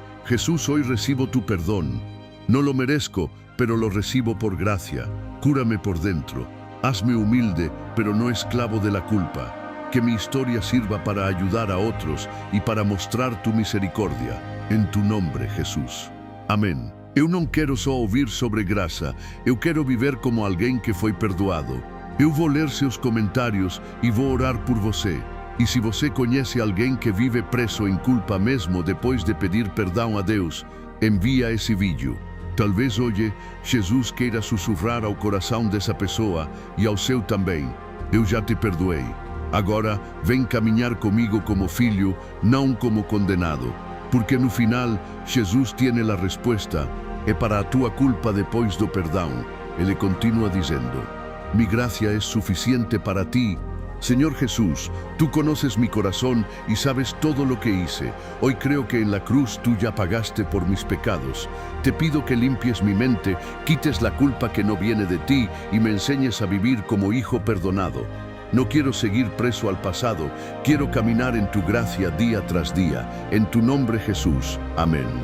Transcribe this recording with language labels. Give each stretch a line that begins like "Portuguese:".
Spanish: Jesús, hoy recibo tu perdón. No lo merezco, pero lo recibo por gracia. Cúrame por dentro. Hazme humilde, pero no esclavo de la culpa. Que mi historia sirva para ayudar a otros y para mostrar tu misericordia. En tu nombre, Jesús. Amém.
Portuguese: Eu não quero só ouvir sobre graça, eu quero viver como alguém que foi perdoado. Eu vou ler seus comentários e vou orar por você. E se você conhece alguém que vive preso em culpa mesmo depois de pedir perdão a Deus, envia esse vídeo. Talvez hoje Jesus queira sussurrar ao coração dessa pessoa e ao seu também. Eu já te perdoei. Agora, vem caminhar comigo como filho, não como condenado. Porque no final, Jesus tiene a resposta. É para a tua culpa depois do perdão. Ele continua dizendo,
Spanish: mi gracia
Portuguese: é suficiente para ti,
Spanish: Señor Jesús, tú conoces mi corazón y sabes todo lo que hice. Hoy creo que en la cruz tú ya pagaste por mis pecados. Te pido que limpies mi mente, quites la culpa que no viene de ti y me enseñes a vivir como hijo perdonado. No quiero seguir preso al pasado, quiero caminar en tu gracia día tras día. En tu nombre, Jesús. Amén.